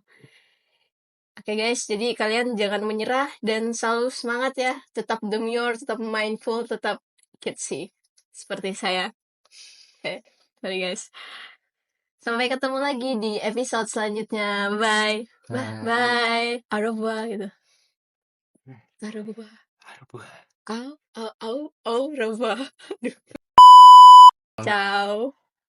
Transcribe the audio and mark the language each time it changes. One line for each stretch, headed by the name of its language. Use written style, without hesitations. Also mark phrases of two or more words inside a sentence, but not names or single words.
Indonesian: Oke guys, jadi kalian jangan menyerah dan selalu semangat ya. Tetap demure, tetap mindful, tetap kitsy. Seperti saya. Oke,
English: sorry guys.
Indonesian: Sampai ketemu lagi di episode selanjutnya.
English: Bye. Bye. Bye. Bye.
French: Au revoir gitu. Au revoir.
Indonesian: Aduh.
French: Au revoir.
Italian: Ciao.